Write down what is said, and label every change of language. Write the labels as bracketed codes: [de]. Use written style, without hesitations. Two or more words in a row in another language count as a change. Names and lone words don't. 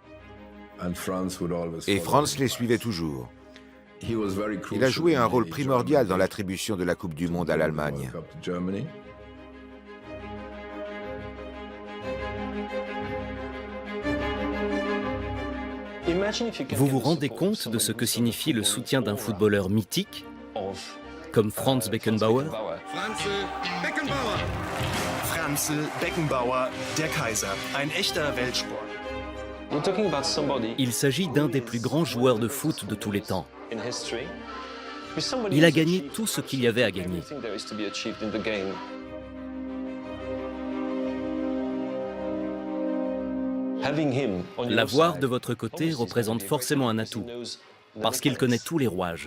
[fr] Et Franz les suivait toujours. Il a joué un rôle primordial dans l'attribution de la Coupe du Monde à l'Allemagne. Vous vous rendez compte de ce que signifie le soutien d'un footballeur mythique, comme Franz Beckenbauer? [de] Franz Beckenbauer, der Kaiser, ein echter Weltsport. [fr] Il s'agit d'un des plus grands joueurs de foot de tous les temps. Il a gagné tout ce qu'il y avait à gagner. L'avoir de votre côté représente forcément un atout, parce qu'il connaît tous les rouages.